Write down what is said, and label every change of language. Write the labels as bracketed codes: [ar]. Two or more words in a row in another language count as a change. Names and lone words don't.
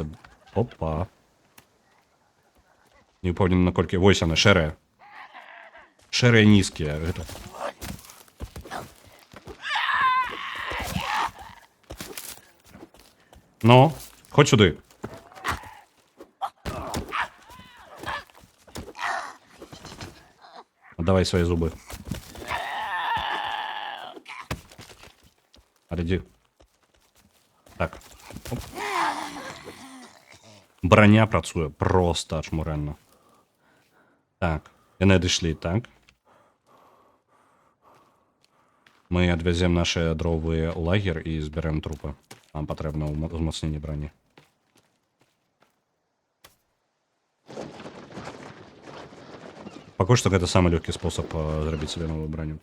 [be] Опа. Не ўпэўнены, наколькі... Вось яны, шэрыя. Шэрыя нізкія. Гэта... Ну, ходь сюды. [ru] Отдавай свои зубы. Отойди. [be] Так. Оп. Броня працуе просто ачмурэнна. Так. Яны адышлі, так. Мы адвязем наши дровы ў лагер і збярэм трупы. Нам патрэбна ўзмацненне броні. Пакуль што гэта самы лёгкі спосаб зрабіць сабе новую броню.